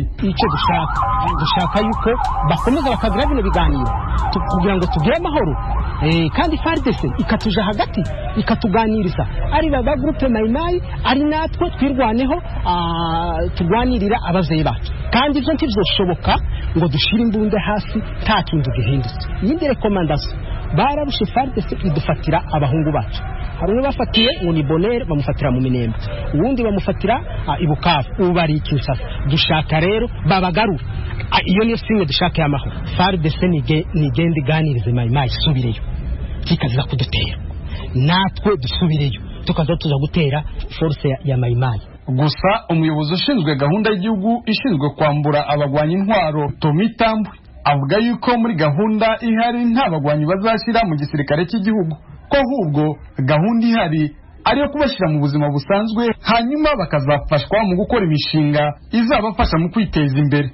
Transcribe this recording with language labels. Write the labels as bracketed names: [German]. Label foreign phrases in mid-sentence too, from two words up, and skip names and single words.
[Rundi] Icyo dushaka yuko bakomeza bakagira bino biganiro kugira ngo tugire amahoro, kandi FARDC ikatuja hagati ikatuganiriza ari baba groupe Mayimayi ari natwe twirwaneho tugwanirira abavyeyi bacu, kandi ivyo ntivyoshoboka ngo dushire imbunde hasi nta kintu gihindutse. Yindi recommandation bararushe FARDC idufatira abahungu bacu. Harune bafatiye ngo ni Bonere bamufatira mu Minembe, uwundi bamufatira ibukavu, ubari ikinsasa. Dushaka rero babagaru iyo niyo singe dushaka y'amahoro. FARDC nigende ganirize Mayimayi subireyo kikaza kudutera, natwe dusubireyo tukaza tuza gutera force ya Mayimayi. Gusa umuyobozi ushinzwe gahunda y'igihugu ishinzwe kwambura abagwanyi intwaro Tommy Tambwe avuga yuko muri gahunda ihari nta bagwanyi bazashira mu gisirikare cy'igihugu, ko ahubwo gahunda ihari ariyo kubashyira mu buzima busanzwe hanyuma bakazafashwa mu gukora imishinga izabafasha mu kwiteza imbere.